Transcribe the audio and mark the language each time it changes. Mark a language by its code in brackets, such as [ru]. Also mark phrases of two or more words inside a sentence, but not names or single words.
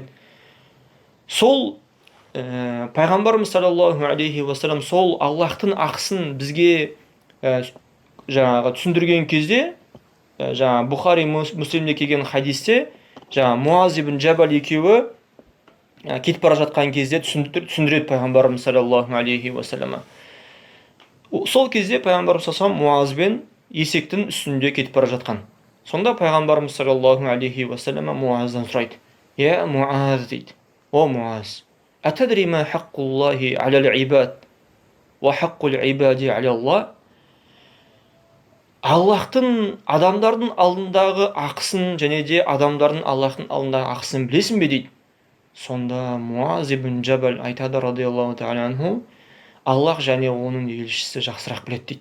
[kk] Сол пайғамбарымыз [ar] صلى الله عليه وسلم [kk] сол Аллахтың ақысын бізге жаңағы түсіндірген кезде, жаңа Бұхари Муслимде келген хадисте, жаңа Муаз ибн Джабал екеуі кетіп бара жатқан кезде түсіндіреді пайғамбарымыз [ar] صلى الله عليه وسلم. [kk] Сол кезде пайғамбарымыз саллаллаху Муазбен есектің үстінде кетіп бара жатқан. Сонда пайғамбарымыз [ar] صلى الله عليه وسلم [kk] Муаздан сұрайды. Муаз дейді. [ar] يا معاذ، أتدري ما حق الله على العباد وحق العباد على الله? [kk] Аллахтың адамдардың алдындағы ақысын және де адамдардың Аллахтың алдындағы ақысын білесің бе дейді. Сонда Муаз ибн Джабал айтады [ar] رضي الله تعالى عنه, [kk] Аллах және оның елшісі жақсырақ біледі дейді.